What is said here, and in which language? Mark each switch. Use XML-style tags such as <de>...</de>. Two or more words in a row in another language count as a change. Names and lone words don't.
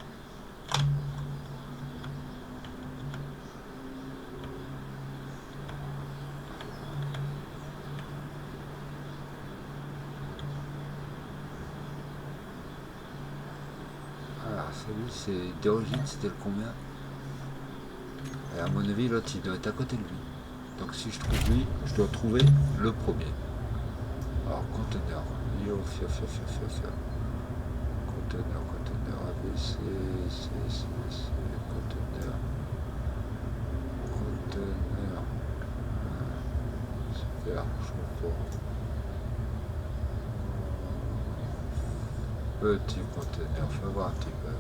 <fr>Alors celui c'est d'origine, c'était le combien? Et à mon avis l'autre il doit être à côté de lui. Donc si je trouve lui, je dois trouver le premier. Alors,</fr> <ee>conteneur. Yo, fia, fia, fia, fia, fia. Conteneur,</ee> <fr>ABC, conteneur. Conteneur. Super, je comprends. Petit conteneur, je vais voir un petit peu.</fr>